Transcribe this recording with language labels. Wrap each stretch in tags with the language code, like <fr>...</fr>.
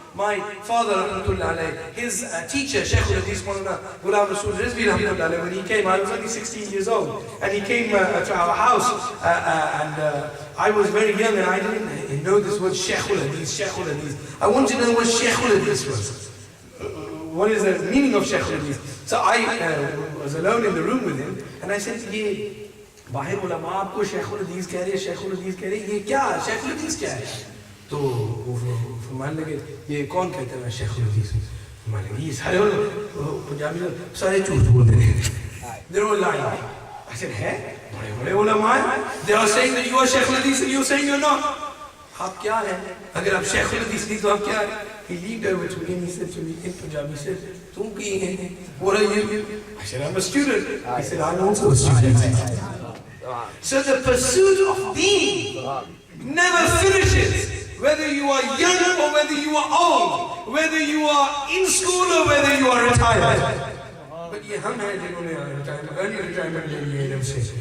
<en>My father, rahmatullah alayh, his teacher, Shaykh al-Hadith Maulana Ghulam Rasool Rizvi, rahmatullah alayh, when he came, I was only 16 years old, and he came to our house, and I was very young, and I didn't know this word Shaykh al-Hadith, Shaykh al-Hadith. I wanted to know what Shaykh al-Hadith was. What is the meaning of Shaykh al-Hadith? So I was alone in the room with him, and I said,</en> <ur>ye باہر علماء آپ کو شیخ الحدیث کہہ رہے ہیں, شیخ الحدیث کہہ رہے ہیں, یہ کیا ہے, شیخ الحدیث کیا ہے؟ تو وہ فرمانے لگے, یہ کون کہتے ہیں شیخ الحدیث؟ فرمانے لگے, یہ سارے پنجابی سارے جھوٹ بول رہے ہیں.</ur> <en>They're all lying. I said,</en> <ur>ہے بڑے بڑے علماء ہیں,</ur> <en>they are saying that you are شیخ الحدیث and you are saying you're not.</en> <ur>آپ کیا ہیں؟ اگر آپ شیخ الحدیث نہیں تو آپ کیا ہیں؟</ur> <en>He leaned over to me and he said to me in Punjabi, he said,</en> <pa>تم کی ہیں?</pa> <en>What are you? I said, I'm a student. He said, I'm also a student. So the pursuit of deen never finishes, whether you are young or whether you are old, whether you are in school or whether you are retired.</en> <ur>But ye hum hai jinhone</ur> <en>early retirement</en> <ur>le liye ilm se.</ur>